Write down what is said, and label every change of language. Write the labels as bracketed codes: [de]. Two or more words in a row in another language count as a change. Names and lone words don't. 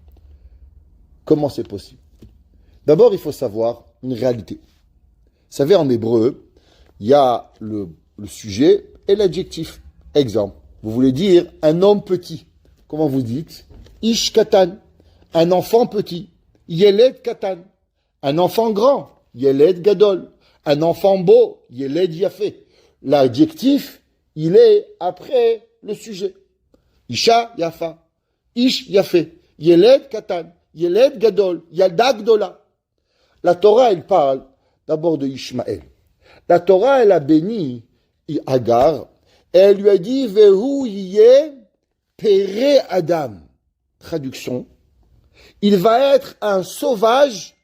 [fr] Comment c'est possible? D'abord, il faut savoir une réalité. Vous savez, en hébreu, il y a le sujet et l'adjectif. Exemple, vous voulez dire un homme petit. Comment vous dites? [he] איש קטן, [fr] un enfant petit. [he] Yeled katan, [fr] un enfant grand. [he] Yeled gadol, [fr] un enfant beau. [he] Yeled yafé. [fr] L'adjectif, il est après le sujet. [he] Isha yafa, ish yafé, yeled katan, yeled gadol, yalda gdola. [fr] La Torah, elle parle d'abord de Ishmaël. La Torah, elle a béni Agar, et elle lui a dit, [he] והוא יהיה פרא אדם. [fr] Traduction, il va être un sauvage homme.